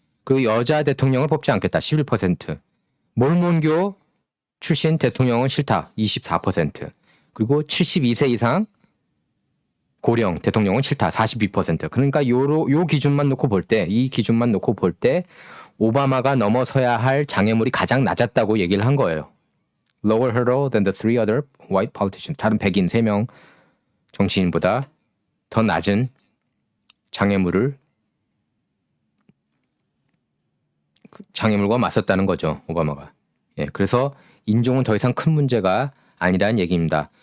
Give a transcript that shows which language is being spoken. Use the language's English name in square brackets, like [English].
[Korean] 그리고 여자 대통령을 뽑지 않겠다 11%. 몰몬교 출신 대통령은 싫다 24%. 그리고 72세 이상 고령 대통령은 싫다 42%. 그러니까 요 기준만 놓고 볼 때, 이 기준만 놓고 볼 때 오바마가 넘어서야 할 장애물이 가장 낮았다고 얘기를 한 거예요. [English] Lower hurdle than the three other white politicians. [Korean] 다른 백인 3명 정치인보다 더 낮은 장애물을 장애물과 맞섰다는 거죠. 오바마가. 예, 그래서 인종은 더 이상 큰 문제가 아니라는 얘기입니다.